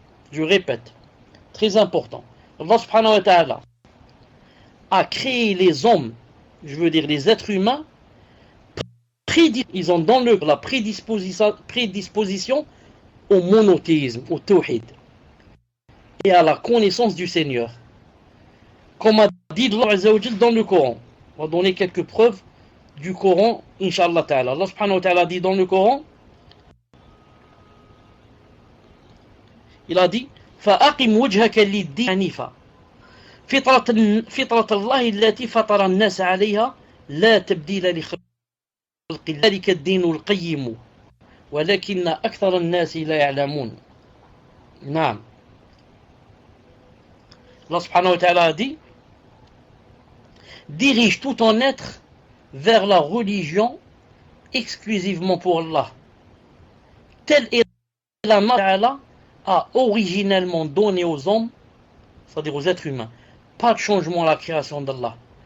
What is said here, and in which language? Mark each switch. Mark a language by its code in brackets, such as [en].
[fr] Je répète, très important. Allah subhanahu wa ta'ala a créé les hommes, je veux dire les êtres humains, ils ont dans la prédisposition au monothéisme, au tawhid, et à la connaissance du Seigneur. Comme a dit Allah Azza wa Jal dans le Coran. On va donner quelques preuves du Coran, Inch'Allah ta'ala. Allah subhanahu wa ta'ala dit dans le Coran, il a dit [ar] فَأَقِمْ وَجْهَكَ لِلدِّينِ حَنِيفًا فطرة الله التي فطر الناس عليها لا تبديل لخلق الله ذلك الدين القيم ولكن أكثر الناس لا يعلمون. نعم. [fr] Allah subhanahu wa ta'ala a dit, dirige tout ton être vers la religion exclusivement pour Allah. Telle est la ta'ala a originellement donné aux hommes, c'est-à-dire aux êtres humains, pas de changement à la création d'Allah.